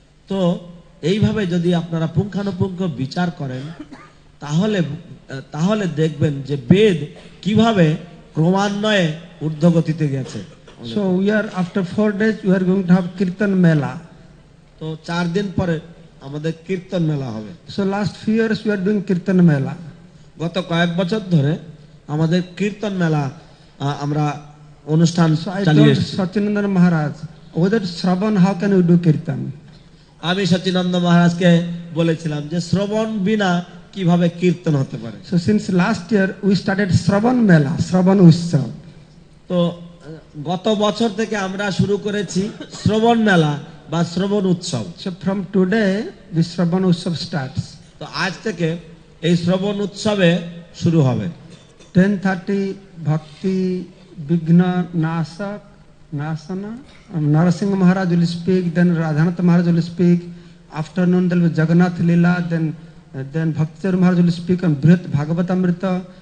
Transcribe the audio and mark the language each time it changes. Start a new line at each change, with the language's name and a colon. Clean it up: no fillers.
Bangla: তো এইভাবে যদি আপনারা পুঙ্খানুপুঙ্খ বিচার করেন, তাহলে তাহলে দেখবেন যে বেদ কিভাবে ক্রমান্বয়ে ঊর্ধ্বগতিতে গেছে।
English: So we are after 4 days we are going to have Kirtan Mela.
Bangla: তো 4 দিন পরে আমাদের কীর্তন মেলা হবে।
English: So last few years we are doing Kirtan Mela.
Bangla: গত কয়েক বছর ধরে আমাদের কীর্তন মেলা আমরা অনুষ্ঠান
English: So I
Bangla: চালিয়ে
English: told
Bangla: এসেছি।
English: Sachinandan Maharaj, without Shravan how can we do Kirtan?
Bangla: আমি সচিনন্দ মহারাজকে বলেছিলাম যে শ্রবণ বিনা কিভাবে কীর্তন হতে পারে।
English: So since last year we started Shravan Mela, Shravan Utsav.
Bangla: তো গত বছর থেকে আমরা শুরু করেছি শ্রবণ মেলা বা শ্রবণ উৎসব।
English: So from today the Shravan Utsav starts.
Bangla: তো আজ থেকে এই শ্রবণ উৎসবে শুরু হবে।
English: 10:30 Bhakti Vigna Nasak Nasana. Narasingha Maharaj will speak, then Radhanath Maharaj will speak. Afternoon there will be Jagannath Leela, then Bhakti Maharaj will speak on Brihat Bhagavatamrita.